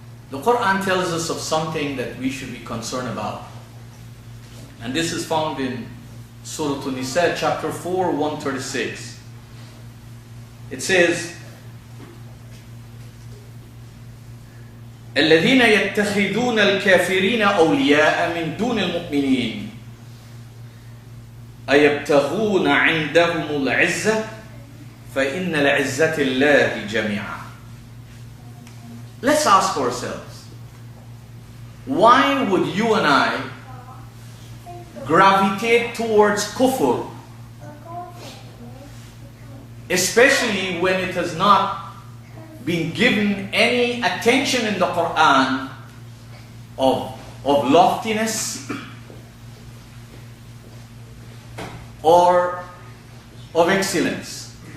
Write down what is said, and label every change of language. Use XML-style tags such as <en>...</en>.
<en>The Qur'an tells us of something that we should be concerned about. And this is found in Surah An-Nisa, chapter 4, 136. It says,</en> <ar>الذين يتخذون الكافرين أولياء من دون المؤمنين أيبتغون عندهم العزة فإن العزة الله جميعا.</ar> <en>Let's ask ourselves, why would you and I gravitate towards kufr, especially when it has not been given any attention in the Qur'an of loftiness or of excellence?</en>